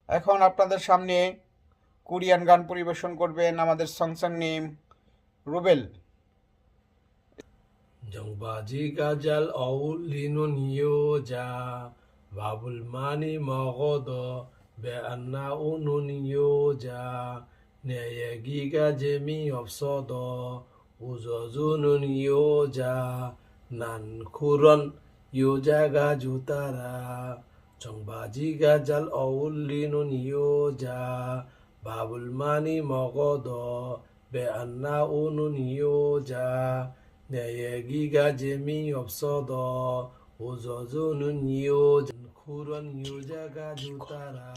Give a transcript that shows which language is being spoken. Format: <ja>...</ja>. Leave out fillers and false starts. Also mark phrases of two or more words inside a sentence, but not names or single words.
<bn>এখন আপনাদের সামনে কোরিয়ান গান পরিবেশন করবেন আমাদের সংসার님 রুবেল।</bn> <ko>정바지 가잘 어울리는 여자 밥을 많이 먹어도 배 안 나오는 여자 내 얘기가 재미없어도 웃어주는 여자 난 그런 여자가 좋더라 정바지가 잘 어울리는 여자 밥을 많이 먹어도 배 안 나오는 여자 내 얘기가 재미없어도 웃어주는 여자 그런 여자가 좋더라</ko>